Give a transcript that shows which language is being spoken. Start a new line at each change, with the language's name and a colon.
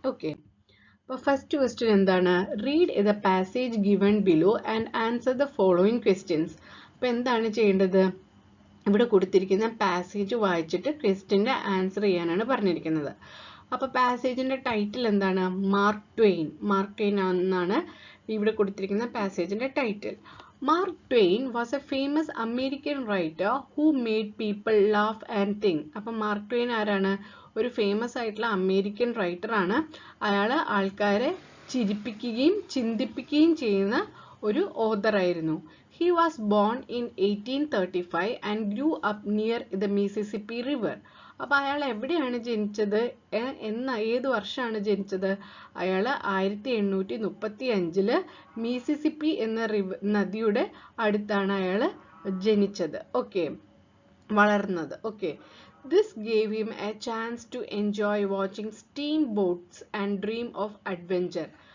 Malayalam: Okay, അപ്പോൾ first question എന്താണ്,
English: Read the passage given below and answer the following questions.
Malayalam: അപ്പോൾ എന്താണ് ചെയ്യേണ്ടത്, ഇവിടെ കൊടുത്തിരിക്കുന്ന പാസേജ് വായിച്ചിട്ട് ക്വസ്റ്റ്യൻ്റെ ആൻസർ ചെയ്യാനാണ് പറഞ്ഞിരിക്കുന്നത്. അപ്പോൾ പാസേജിൻ്റെ ടൈറ്റിൽ എന്താണ്, മാർക്ക് ട്വെയിൻ എന്നാണ് ഇവിടെ കൊടുത്തിരിക്കുന്ന പാസേജിൻ്റെ title.
English: Mark Twain was a famous American writer who made people laugh and think.
Malayalam: അപ്പം മാർക്ക് ട്വെയിൻ ആരാണ്, ഒരു ഫേമസ് ആയിട്ടുള്ള അമേരിക്കൻ റൈറ്റർ ആണ്. അയാൾ ആൾക്കാരെ ചിരിപ്പിക്കുകയും ചിന്തിപ്പിക്കുകയും ചെയ്യുന്ന ഒരു ഓഥർ ആയിരുന്നു.
English: He was born in 1835 and grew up near the Mississippi River.
Malayalam: അപ്പോൾ അയാൾ എവിടെയാണ് ജനിച്ചത്, ഏത് വർഷമാണ് ജനിച്ചത്? അയാൾ 1835 മിസിസിപ്പി എന്ന നദിയുടെ അടുത്താണ് അയാൾ ജനിച്ചത്. ഓക്കെ, വളർന്നത്.
English: Okay, this gave him a chance to enjoy watching steamboats and dream of adventure.